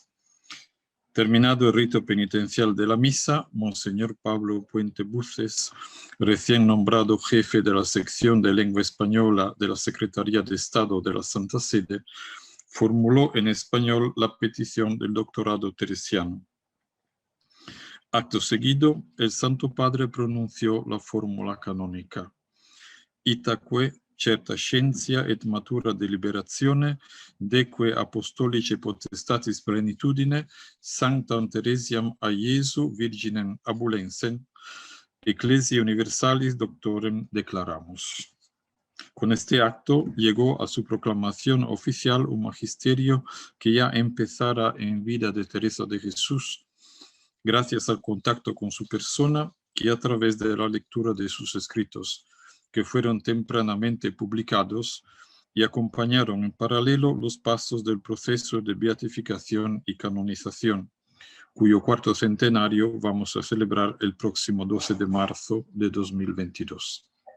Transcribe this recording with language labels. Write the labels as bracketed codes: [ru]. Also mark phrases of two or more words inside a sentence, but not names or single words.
[es] Terminado el rito penitencial de la misa, Monseñor Pablo Puente Buces, recién nombrado jefe de la sección de lengua española de la Secretaría de Estado de la Santa Sede, formuló en español la petición del doctorado teresiano. Acto seguido, el Santo Padre pronunció la fórmula canónica: [la] Itaque certa scientia et matura deliberazione, deque apostolice potestatis plenitudine, sanctam Teresiam a Iesu Virginem abulensem, Ecclesiae Universalis Doctorem declaramos. [es] Con este acto llegó a su proclamación oficial un magisterio que ya empezara en vida de Teresa de Jesús, gracias al contacto con su persona y a través de la lectura de sus escritos, que fueron tempranamente publicados y acompañaron en paralelo los pasos del proceso de beatificación y canonización, cuyo cuarto centenario vamos a celebrar el próximo 12 de marzo de 2022.